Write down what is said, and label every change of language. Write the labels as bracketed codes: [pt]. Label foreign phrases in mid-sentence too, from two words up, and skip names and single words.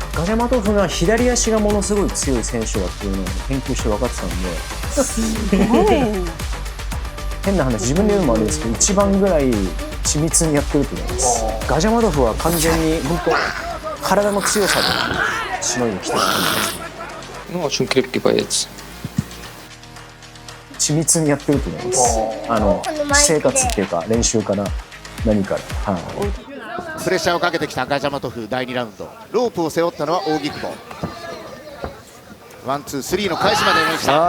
[ja] ガジャマトフが左足がものすごい強い選手だっていうのを研究して分かってたんで、すごい変な話、自分で言うのもあれですけど一番ぐらい緻密にやってると思います。ガジャマトフは完全に本当体の強さでしのいできてると思います。 [ru] Ну, очень крепкий боец. [ja] 緻密にやってると思います。生活っていうか練習から何から、はい、プレッシャーをかけてきたガジャマトフ。第2ラウンドロープを背負ったのは扇久保。ワンツースリーの開始までやりました。